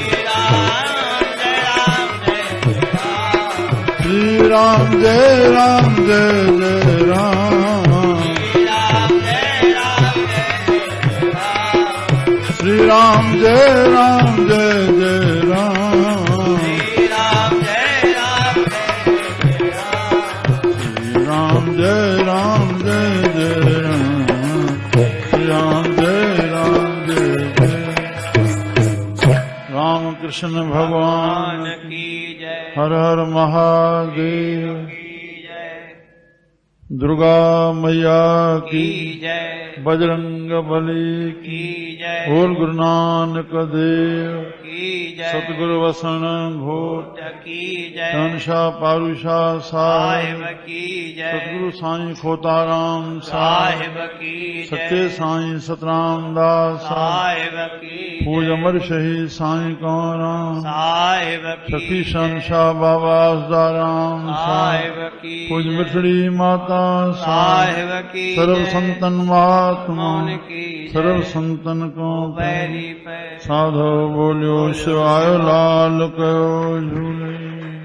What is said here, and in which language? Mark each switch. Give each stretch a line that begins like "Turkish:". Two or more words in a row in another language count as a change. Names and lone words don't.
Hindi: श्री राम जय राम जय जय राम, श्री राम जय राम जय जय राम, श्री राम जय राम जय जय राम, श्री राम जय राम जय जय। राम कृष्ण भगवान की जय। हर हर महादेव की जय। दुर्गा मैया की जय। बजरंग बली की जय। बोल गुरु नानक देव की जय। सतगुरु वसन घोट की जय। शहंशाह पारूशाह साहिब की जय। सतगुरु साईं खोताराम साहिब की जय। सच्चे साईं सतराम दास साहिब की जय। पूज अमर शहीद साईं कंवराम साहिब की जय। सखी शहंशाह बाबा असदाराम साहिब की जय। पूज मिठड़ी माता साहिब की जय। सर्व संतन महात्मा की सर्व संतन को पैरी पे साधो बोलियो शिवाय लाल कयो झूले।